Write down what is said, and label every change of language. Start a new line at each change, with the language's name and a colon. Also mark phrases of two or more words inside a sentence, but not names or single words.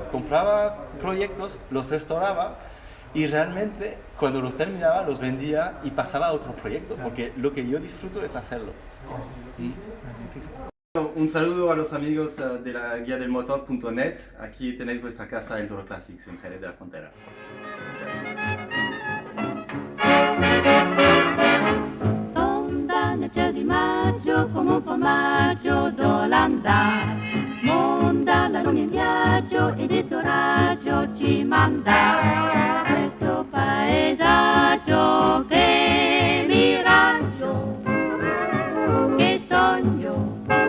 Spanish: Compraba proyectos, los restauraba y realmente cuando los terminaba los vendía y pasaba a otro proyecto, porque lo que yo disfruto es hacerlo. Un saludo a los amigos de la guía del motor.net. Aquí tenéis vuestra casa Enduro Classics en Jerez de la Frontera.
Italian: Nel di maggio come un formaggio d'Olanda, monda la luna in viaggio ed il suo raggio ci manda questo paesaggio che miraggio, che sogno,